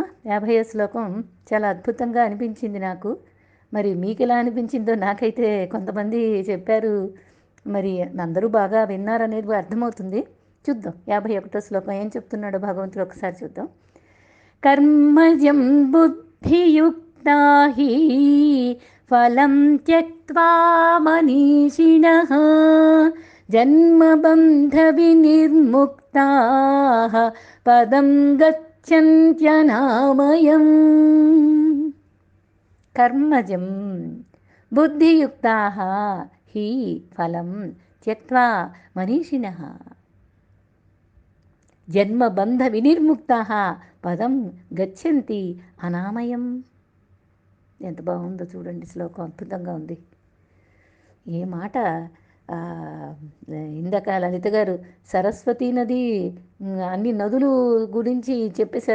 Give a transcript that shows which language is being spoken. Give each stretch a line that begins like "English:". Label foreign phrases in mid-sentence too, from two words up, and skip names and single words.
Telugu: 50వ శ్లోకం చాలా అద్భుతంగా అనిపించింది నాకు. మరి మీకు ఎలా అనిపించిందో నాకైతే కొంతమంది చెప్పారు. మరి అందరూ బాగా విన్నారనేది అర్థమవుతుంది. చూద్దాం 51వ శ్లోకం ఏం చెప్తున్నాడో భగవంతుడు ఒకసారి చూద్దాం.
Sanskrit: కర్మజం బుద్ధియుక్తం बुद्धियुक्ता हि फलं त्यक्त्वा मनीषिणः जन्मबन्धविनिर्मुक्ताः पदं गच्छन्त्यनामयम्. कर्मजं बुद्धियुक्ताः हि फलं त्यक्त्वा मनीषिणः జన్మబంధ వినిర్ముక్తాః పదం గచ్చంతి అనామయం.
Telugu: ఎంత బాగుందో చూడండి, శ్లోకం అద్భుతంగా ఉంది. ఏ మాట! ఇందాక లలిత గారు సరస్వతీ నది అన్ని నదులు గురించి చెప్పేశారు.